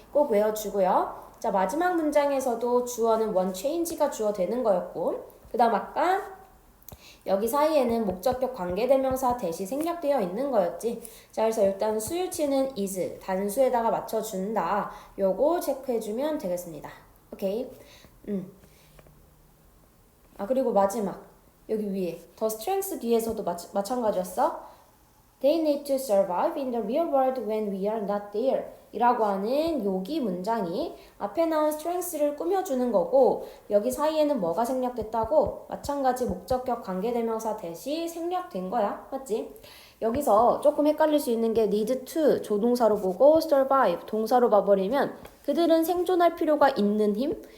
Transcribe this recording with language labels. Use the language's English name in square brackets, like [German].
[Korean] 꼭 외워주고요. 자, 마지막 문장에서도 주어는 one change가 주어 되는 거였고 그 다음 아까 여기 사이에는 목적격 관계대명사 대시 생략되어 있는 거였지. 자, 그래서 일단 수일치는 is, 단수에다가 맞춰준다. 요거 체크해주면 되겠습니다. 오케이. 아, 그리고 마지막. 여기 위에. The strengths 뒤에서도 마찬가지였어. [English] They need to survive in the real world when we are not there. [Korean] 이라고 하는 여기 문장이 앞에 나온 strengths를 꾸며주는 거고 여기 사이에는 뭐가 생략됐다고? 마찬가지 목적격 관계대명사 대시 생략된 거야. 맞지? 여기서 조금 헷갈릴 수 있는 게 need to 조동사로 보고 survive 동사로 봐버리면 그들은 생존할 필요가 있는 힘?